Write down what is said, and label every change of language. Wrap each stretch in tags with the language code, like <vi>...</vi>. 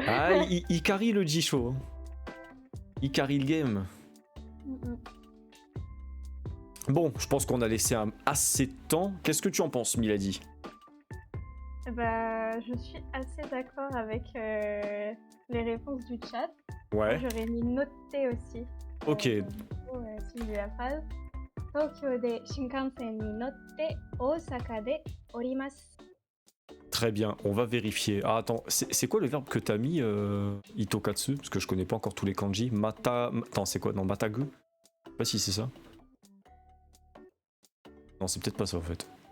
<fr>Ah, il carry le Jisho. Il carry le game. Bon, je pense qu'on a laissé assez de temps. Qu'est-ce que tu en penses, Milady? Bah, je suis assez d'accord avec les réponses du chat. Ouais. J'aurais mis noté aussi. Ok. Suivi la phrase.</fr> <ja>東京で新幹線に乗って大阪で降ります。</ja> <fr>Très bien, on va vérifier. Ah, attends, c'est quoi le verbe que t'as mis, Itokatsu? Parce que je connais pas encore tous les kanji. Attends, c'est quoi? Non, matagu? Je sais pas si c'est ça. Non, c'est peut-être pas ça en fait.</fr>